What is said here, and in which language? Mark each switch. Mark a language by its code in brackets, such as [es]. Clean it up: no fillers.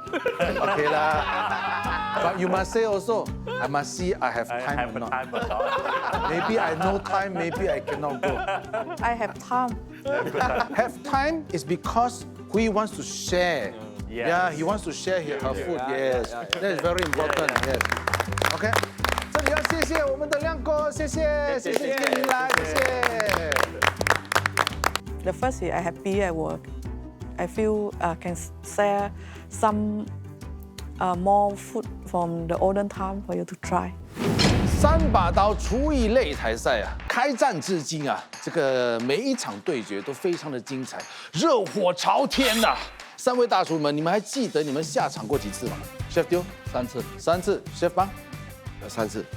[en] But you must say also, I must see I have time or not. Maybe I no time, maybe I cannot go. I have time. Have time is because Hui wants to share. Yes. Yeah, he wants to share her food. Yes, that is very important. Yes. [zh] OK， 这里要谢谢我们的亮哥，谢谢今天您来，谢谢。 [en] The first year I happy at work. I feel can share some more food from the olden time for you to try. [zh] 3把刀厨艺擂台赛啊，开战至今啊，这个每一场对决都非常的精彩，热火朝天呐、3位大厨们，你们还记得你们下场过几次吗 ？Chef 丢 3次，3次，Chef 帮 3次